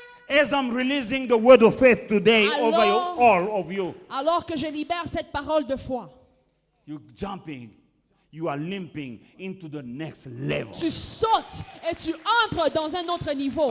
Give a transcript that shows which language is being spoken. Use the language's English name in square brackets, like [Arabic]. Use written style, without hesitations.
[English] As I'm releasing the word of faith today over you, [French] Alors- [English] all of you, [French] Alors que je libère cette parole de foi, [English] you're jumping, you are limping into the next level. [French] tu sautes et tu entres dans un autre niveau.